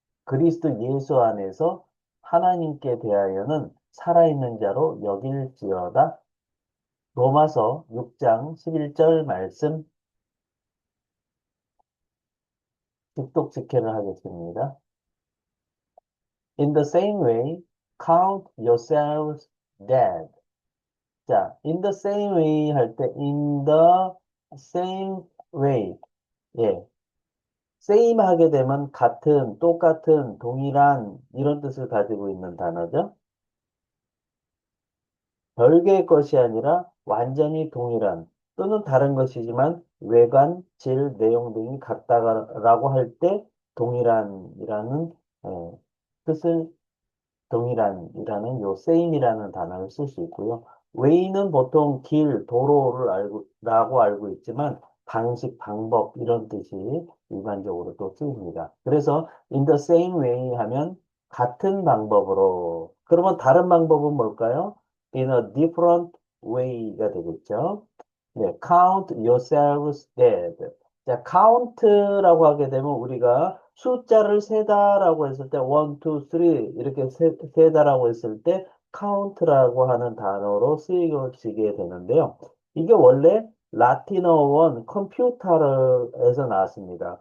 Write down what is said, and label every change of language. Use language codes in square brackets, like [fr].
[ko] 그리스도 예수 안에서 하나님께 대하여는 살아있는 자로 여길지어다. 로마서 6장 11절 말씀 직독 직해를 하겠습니다. [en] In the same way, count yourselves dead. 자, in the same way [ko] 할 때 [en] in the same way. [ko] 예. same 하게 되면 같은, 똑같은, 동일한 이런 뜻을 가지고 있는 단어죠. 별개의 것이 아니라 완전히 동일한 또는 다른 것이지만 외관, 질, 내용 등이 같다라고 할 때 동일한이라는 뜻을 동일한이라는 요 same이라는 단어를 쓸 수 있고요. way는 보통 길, 도로를 라고 알고 있지만 방식, 방법 이런 뜻이 일반적으로 또 쓰입니다. 그래서 [en] in the same way [ko] 하면 같은 방법으로. 그러면 다른 방법은 뭘까요? [en] in a different way [ko] 가 되겠죠. 네, [en] count yourselves dead. [ko] 자, count라고 하게 되면 우리가 숫자를 세다라고 했을 때, 1, 2, 3 이렇게 세다라고 했을 때, count라고 하는 단어로 쓰여지게 되는데요. 이게 원래 라틴어 원 컴퓨터에서 나왔습니다.